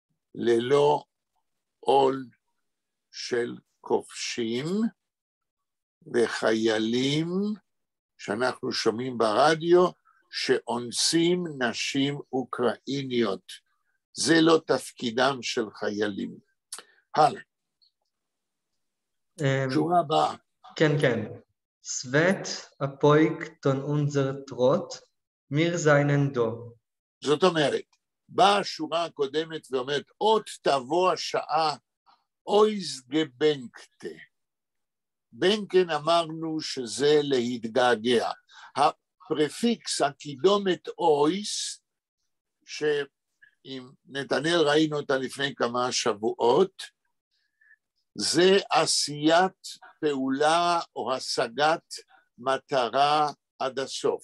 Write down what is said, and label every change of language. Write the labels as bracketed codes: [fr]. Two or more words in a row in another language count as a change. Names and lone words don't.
[he] ללא עול של כובשים, וחיילים שאנחנו שומעים ברדיו, שאונסים נשים אוקראיניות. זה לא תפקידם של חיילים. הלאה. שורה הבאה. כן, כן. [yi] סווט אפויק טון אונזר טרוט, מיר זיינן דו. [he] זאת אומרת, באה השורה הקודמת ואומרת, עוד תבוא השעה, אויז גבנקטה. בנקן אמרנו שזה להתגעגע. הפרפיקס, הקידומת אויס, שעם נתנאל ראינו אותה לפני כמה שבועות, זה עשיית פעולה או השגת מטרה עד הסוף.